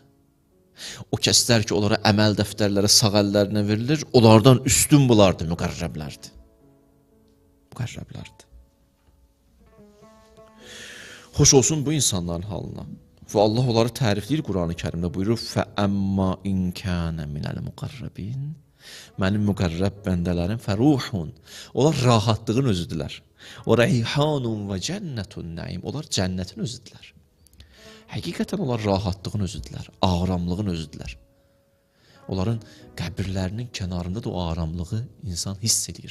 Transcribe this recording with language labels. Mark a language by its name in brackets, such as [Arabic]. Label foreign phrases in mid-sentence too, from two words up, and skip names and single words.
[Azerbaijani] O kəslər ki, onlara əməl dəftərləri sağ əllərinə verilir, onlardan üstün bunlardır, müqarrəblərdir. Müqarrəblərdir. Xoş olsun bu insanların halına. Və Allah onları tərifləyir Quran-ı Kərimdə buyurur [Arabic] فَأَمَّا إِنْ كَانَ مِنَ الْمُقَرَّبِينَ [Azerbaijani] Mənim müqərrəb bəndələrim fəruhun. Onlar rahatlığın özüdülər. O [Arabic] ريحان وجنة نعيم. [Azerbaijani] Onlar cənnətin özüdülər. Həqiqətən onlar rahatlığın özüdülər. Aramlığın özüdülər. Onların qəbirlərinin kənarında da o aramlığı insan hiss edir.